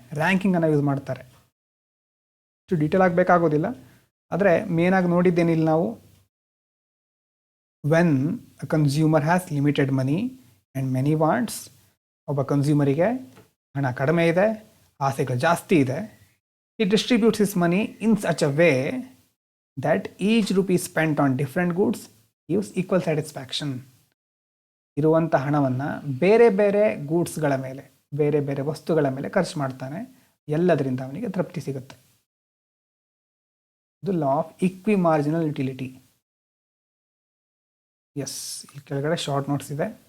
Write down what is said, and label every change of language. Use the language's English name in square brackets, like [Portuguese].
[Kannada] ರ್ಯಾಂಕಿಂಗನ್ನು use ಮಾಡ್ತಾರೆ. ಇಷ್ಟು detail ಆಗಬೇಕಾಗೋದಿಲ್ಲ, ಆದರೆ ಮೇನಾಗಿ ನೋಡಿದ್ದೇನಿಲ್ಲ ನಾವು. [English] when a consumer has limited money and many wants, [Kannada] ಒಬ್ಬ ಕನ್ಸ್ಯೂಮರಿಗೆ ಹಣ ಕಡಿಮೆ ಇದೆ, ಆಸೆಗಳು ಜಾಸ್ತಿ ಇದೆ, [English] He distributes his money in such a way that each rupee spent on different goods gives equal satisfaction. [Kannada] ಇರುವಂಥ ಹಣವನ್ನು ಬೇರೆ ಬೇರೆ ಗೂಡ್ಸ್ಗಳ ಮೇಲೆ, ಬೇರೆ ಬೇರೆ ವಸ್ತುಗಳ ಮೇಲೆ ಖರ್ಚು ಮಾಡ್ತಾನೆ, ಎಲ್ಲದರಿಂದ ಅವನಿಗೆ ತೃಪ್ತಿ ಸಿಗುತ್ತೆ. ಇದು law of ಇಕ್ವಿ marginal utility. S, ಇಲ್ಲಿ ಕೆಳಗಡೆ ಶಾರ್ಟ್ ನೋಟ್ಸ್ ಇದೆ.